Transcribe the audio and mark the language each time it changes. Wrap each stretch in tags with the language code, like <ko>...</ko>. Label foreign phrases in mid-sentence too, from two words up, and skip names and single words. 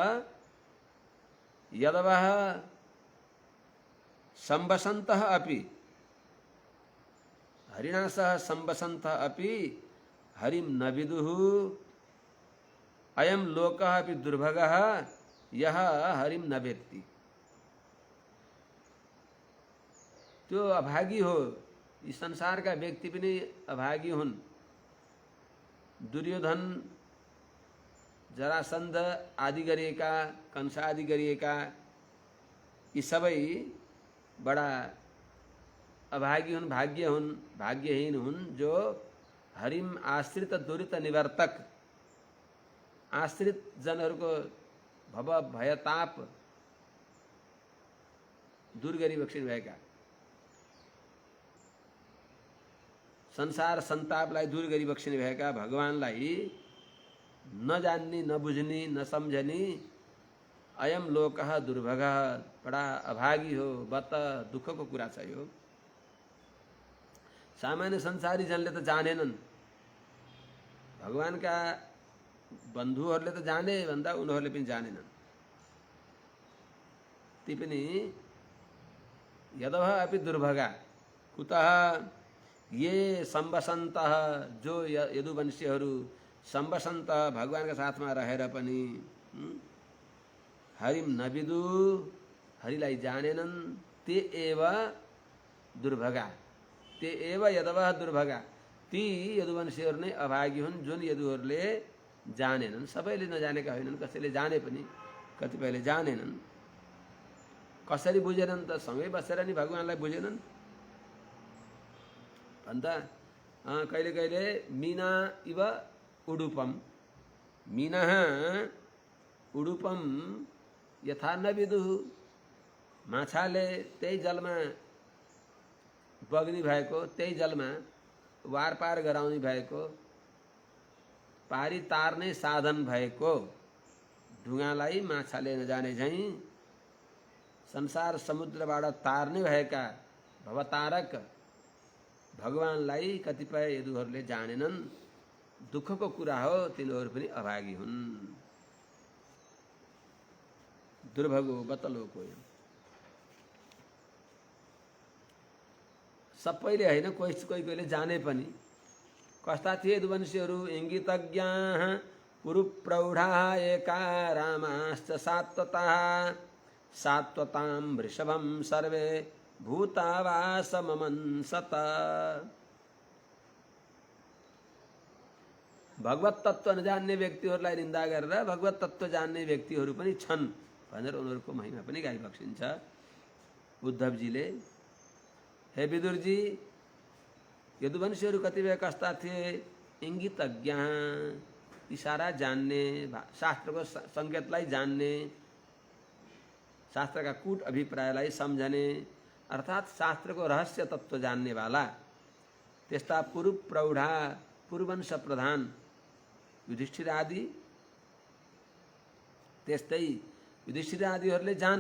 <sa>यदवः संवसन्तः अपि हरिणा सह संवसन्तः अपि हरिं न विदुः अयं लोकः अपि दुर्भगः यः हरिं न वेत्ति।</sa> <ne>त्यो अभागी हो,</ne> <hi>इस संसार का</hi> <ne>व्यक्ति पनि अभागी हुन्। दुर्योधन जरासन्ध आदि गरिएका कंस आदि गरिएका यी सबै बडा अभागी हुन्, भाग्यहीन हुन् जो</ne> <sa>हरिम आश्रित दुरित निवर्तक</sa> <ne>आश्रित जनहरूको भव भयताप दूर गरी बक्सिनु भएका संसार संतापलाई दूर गरी बक्सिनु भएका भगवानलाई नजान्ने नबुझ्ने नसम्झने</ne> <sa>अयम लोकः दुर्भगः</sa> <ne>बडा अभागी हो, बत दुःखको कुरा छ यो। सामान्य संसारी जनले त जानेनन् भगवानका बन्धुहरूले त जाने भन्दा उनीहरूले पनि जानेनन्। ती पनि</ne> <sa>यदवः अपि दुर्भगा कुतः ये सम्बसन्तः</sa> <ne>जो यदुवंशीहरू सम्बसन्त भगवानका साथमा रहेर पनि</ne> <sa>हरिम नविदु</sa> <ne>हरिलाई जानेनन्</ne> <sa>ते एव दुर्भगा ते एव यदवः दुर्भगा</sa> <ne>ती यदुवंशीहरू नै अभागी हुन् जुन यदुहरूले जानेनन्। सबैले नजानेका होइनन्, कसैले जाने पनि कतिपयले जानेनन्। कसरी बुझेनन् त सँगै बसेर नि भगवानलाई बुझेनन् भन्दा कहिले कहिले</ne> <sa>मीना इव उडुपम मीनः उडुपम यथा न विदुः</sa> <ne>माछाले त्यही जलमा बग्ने भएको, त्यही जलमा वारपार गराउने भएको, पारी तार्ने साधन भएको ढुङ्गालाई माछाले नजाने झैँ संसार समुद्रबाट तार्ने भएका भवतारक भगवानलाई कतिपय यदुहरूले जानेनन्। दुःखको कुरा हो, तिनीहरू पनि अभागी हुन्।</ne> <sa>दुर्भगो बतलोको</sa> <ne>सबैले होइन, कोही कोहीले जाने पनि। कस्ता थिए यदुवंशीहरू?</ne> <sa>इङ्गितज्ञाः पुरुप्रौढाः एका रामाश्च सात्वताः सात्वतां वृषभं सर्वे भूतावासममंसत।</sa> <ne>भगवत तत्व नजान्ने व्यक्तिहरूलाई निन्दा गरेर भगवत तत्व जान्ने व्यक्तिहरू पनि छन् भनेर उनीहरूको महिमा पनि गाइबक्सिन्छ उद्धवजीले। हे विदुरजी, यदुवंशीहरू कतिपय कस्ता थिए? इङ्गितज्ञ, इशारा जान्ने, शास्त्रको सङ्केतलाई जान्ने, शास्त्रका कूट अभिप्रायलाई सम्झने, अर्थात् शास्त्रको रहस्य तत्व जान्नेवाला त्यस्ता पुरुष प्रौढा पूर्ववंश प्रधान युधिष्ठिर आदि, त्यस्तै युधिष्ठिर आदिहरूले जाने।</ne>